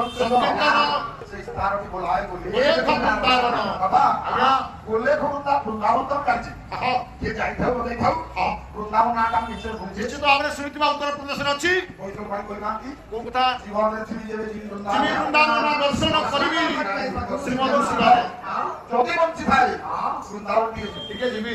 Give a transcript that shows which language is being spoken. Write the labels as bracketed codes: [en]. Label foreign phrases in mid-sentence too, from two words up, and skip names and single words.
[bn] সেই স্থানটি বলায় বলে এক বৃন্দাবন বাবা আজ্ঞা বললে বৃন্দাবন তো কাছে [or] କିଏ ଯାଇଥାଉ ନ ଯାଇଥାଉ ବୃନ୍ଦାବନ ନାଁଟା ମୁଁ ନିଶ୍ଚୟ ଶୁଣିଛି ନିଶ୍ଚିତ ଭାବରେ ଶୁଣିଥିବା ଉତ୍ତରପ୍ରଦେଶରେ ଅଛି ବୈଷ୍ଣବ ଭାଇ କହିନାହାନ୍ତି କୋଉ କଥା ଜୀବନରେ ଥିବି ଯେବେ ଯିବି ଯିବି ବୃନ୍ଦାବନ ଦର୍ଶନ କରିବି ଶ୍ରୀମଦ ଶିବାରେ ଯଦି ବଞ୍ଚିଥାଏ ବୃନ୍ଦାବନ ଟିକେ ଯିବି